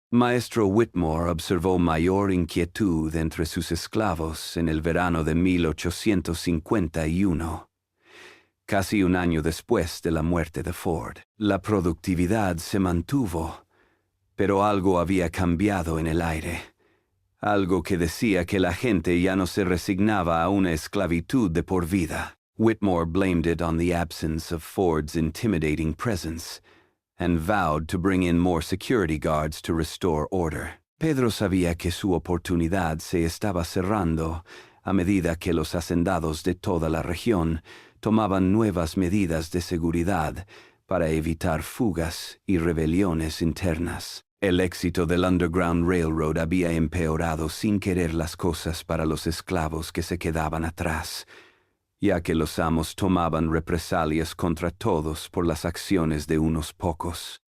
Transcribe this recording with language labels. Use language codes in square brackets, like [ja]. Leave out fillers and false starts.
[es] Maestro Whitmore observó mayor inquietud entre sus esclavos en el verano de 1851. casi un año después de la muerte de Ford. La productividad se mantuvo, pero algo había cambiado en el aire. Algo que decía que la gente ya no se resignaba a una esclavitud de por vida. [en] Whitmore blamed it on the absence of Ford's intimidating presence, and vowed to bring in more security guards to restore order. [es] Pedro sabía que su oportunidad se estaba cerrando a medida que los hacendados de toda la región tomaban nuevas medidas de seguridad para evitar fugas y rebeliones internas. El éxito del Underground Railroad había empeorado sin querer las cosas para los esclavos que se quedaban atrás, ya que los amos tomaban represalias contra todos por las acciones de unos pocos.